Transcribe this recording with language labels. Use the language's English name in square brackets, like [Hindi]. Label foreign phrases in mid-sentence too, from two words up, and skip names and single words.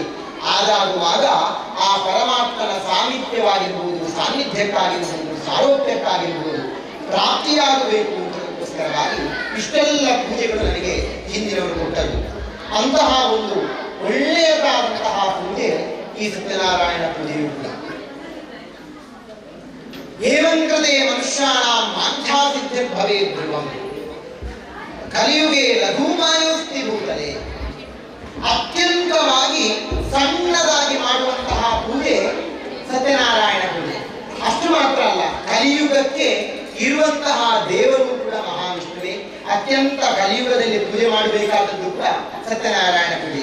[Kannada] ಆದಾಗುವಾಗ ಆ ಪರಮಾತ್ಮನ ಸಾಮೀಪ್ಯವಾಗಿರ್ಬೋದು, ಸಾನ್ನಿಧ್ಯಕ್ಕಾಗಿರ್ಬೋದು, ಸಾರೋಪ್ಯಕ್ಕಾಗಿರ್ಬೋದು ಪ್ರಾಪ್ತಿಯಾಗಬೇಕು ಅಂತಕ್ಕೋಸ್ಕರವಾಗಿ ಇಷ್ಟೆಲ್ಲ ಪೂಜೆಗಳು ನನಗೆ ಹಿಂದಿನವರು ಕೊಟ್ಟದ್ದು. ಅಂತಹ ಒಂದು ಒಳ್ಳೆಯದಾದಂತಹ ಪೂಜೆ ಈ ಸತ್ಯನಾರಾಯಣ ಪೂಜೆಯು ಕೂಡ. [Sanskrit] ಏವಂ ಕೃತೆ ಮನುಷ್ಯಾಣಾಂ ಮಾಂಛಾ ಸಿದ್ಧಿರ್ಭವೇತ್ ಧ್ರುವಂ ಕಲಿಯುಗೆ ಲಘುಮಾಯೋಸ್ತಿ ಭೂತಲೆ. [Kannada] ಅತ್ಯಂತವಾಗಿ ಸಣ್ಣದಾಗಿ ಮಾಡುವಂತಹ ಪೂಜೆ ಸತ್ಯನಾರಾಯಣ ಪೂಜೆ. ಅಷ್ಟು ಮಾತ್ರ ಅಲ್ಲ, ಕಲಿಯುಗಕ್ಕೆ ಇರುವಂತಹ ದೇವರು ಕೂಡ ಮಹಾವಿಷ್ಣುವೇ. ಅತ್ಯಂತ ಕಲಿಯುಗದಲ್ಲಿ ಪೂಜೆ ಮಾಡಬೇಕಾದದ್ದು ಕೂಡ ಸತ್ಯನಾರಾಯಣ ಪೂಜೆ.